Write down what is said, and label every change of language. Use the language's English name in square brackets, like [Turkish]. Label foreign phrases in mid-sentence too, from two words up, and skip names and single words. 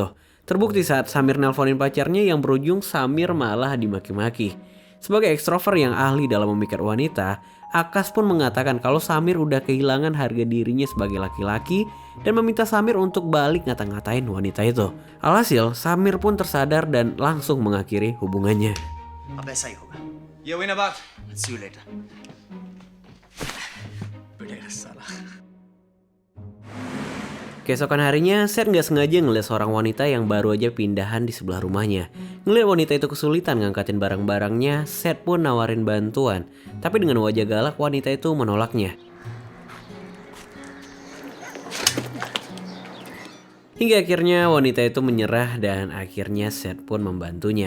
[Indonesian] Terbukti saat Samir nelponin pacarnya yang berujung Samir malah dimaki-maki. Sebagai ekstrovert yang ahli dalam memikat wanita, Akash pun mengatakan kalau Samir udah kehilangan harga dirinya sebagai laki-laki dan meminta Samir untuk balik ngata-ngatain wanita itu. Alhasil, Samir pun tersadar dan langsung mengakhiri hubungannya. [Hindi] अब ऐसा ही होगा. ये हुई ना बात. [English] See you later. [Hindi] पिटेगा साला. [Indonesian] Keesokan harinya, Seth nggak sengaja ngeliat seorang wanita yang baru aja pindahan di sebelah rumahnya. Ngeliat wanita itu kesulitan ngangkatin barang-barangnya, Seth pun nawarin bantuan. Tapi dengan wajah galak, wanita itu menolaknya. Hingga akhirnya wanita itu menyerah dan akhirnya Seth pun membantunya.